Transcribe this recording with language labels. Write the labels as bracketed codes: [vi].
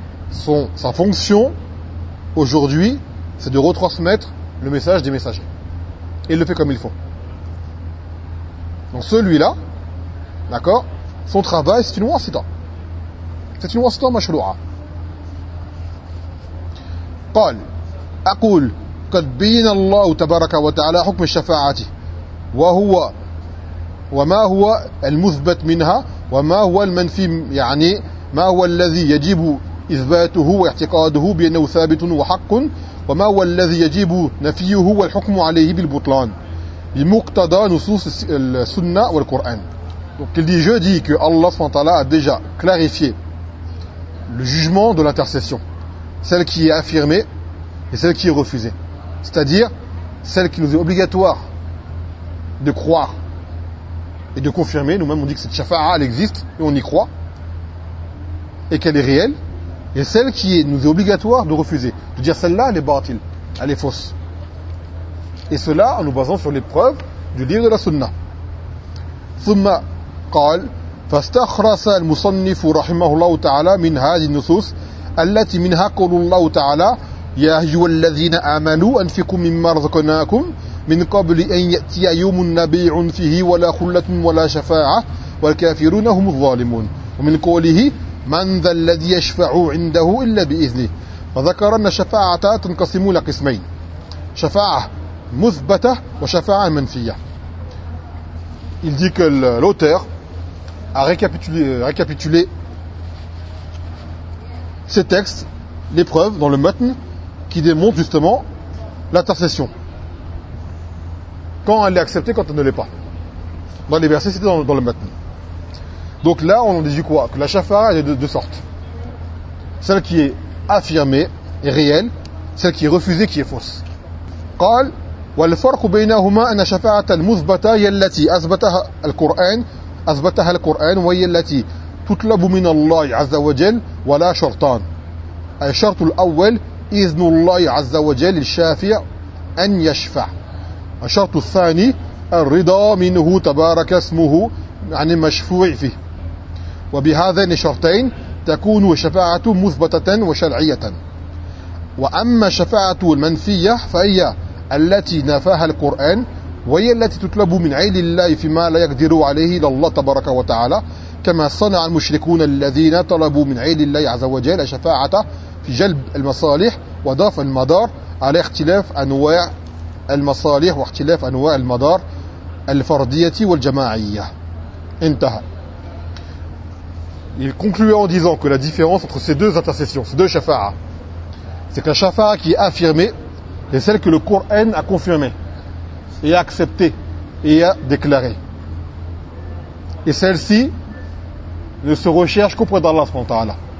[fr] Sa fonction aujourd'hui, c'est de retransmettre le message des messagers. Et il le fait comme il faut. Donc celui-là, d'accord, son travail, c'est une wasita. C'est une wasita mashrou'a. [ar] Paul, Akoul, قد بين الله تبارك وتعالى حكم الشفاعة وهو وما هو المثبت منها وما هو المنفي يعني ما هو الذي يجب إثباته واعتقاده بأنه ثابت وحق وما هو الذي يجب نفيه والحكم عليه بالبطلان بمقتضى نصوص السنة والقرآن. [fr] Donc il dit, je dis que Allah SWT a déjà clarifié le jugement de l'intercession, celle qui est affirmée et celle qui est refusée. C'est-à-dire celle qui nous est obligatoire de croire et de confirmer. Nous-mêmes on dit que cette shafa'a elle existe et on y croit et qu'elle est réelle. Et celle qui nous est obligatoire de refuser, de dire celle-là elle est batil, elle est fausse. Et cela en nous basant sur les preuves du livre de la sunna. [ar] Thumma qal fastakhrasa al-musannif rahimahullah ta'ala min hadhihi an-nusus allati minha qawlullah ta'ala يا أيها الذين آمنوا أنفقوا مما رزقناكم من قبل أن يأتي يوم نبيع فيه ولا خلة ولا شفاعة والكافرون هم الظالمون ومن قوله من ذا الذي يشفع عنده إلا بإذنه فذكر أن الشفاعة تنقسم إلى قسمين شفاعة مثبتة وشفاعة منفية. [fr] Il dit que l'auteur a récapitulé ces textes, les preuves dans le matn, qui démontre justement l'intercession. Quand elle est acceptée, quand elle ne l'est pas. Dans les versets, c'était dans le matin. Donc là, on en déduit quoi? Que la shafa'a est de deux sortes. Celle qui est affirmée et réelle, celle qui est refusée, qui est fausse. [ar] قال والفرق بينهما أن شفاعة المثبتة هي التي أثبتها القرآن وهي التي تطلب من الله عز وجل ولا شرطان. الشرط الأول إذن الله عز وجل الشافع أن يشفع. الشرط الثاني الرضا منه تبارك اسمه عن المشفوع فيه. وبهذين الشرطين تكون الشفاعة مثبتة وشرعية. وأما الشفاعة المنفية فهي التي نفاها القرآن وهي التي تطلب من عين الله فيما لا يقدر عليه إلا الله تبارك وتعالى، كما صنع المشركون الذين طلبوا من عين الله عز وجل شفاعة جلب المصالح وضاف المدار على اختلاف أنواع المصالح واختلاف أنواع المدار الفردية والجماعية. انتهى. [fr] Il concluait en disant que la différence entre ces deux intercessions, ces deux shafa'a, c'est qu'un shafa'a qui est affirmé est celle que le Coran a confirmé et a accepté et a déclaré. Et celle-ci ne se recherche qu'auprès d'Allah subhanahu wa ta'ala.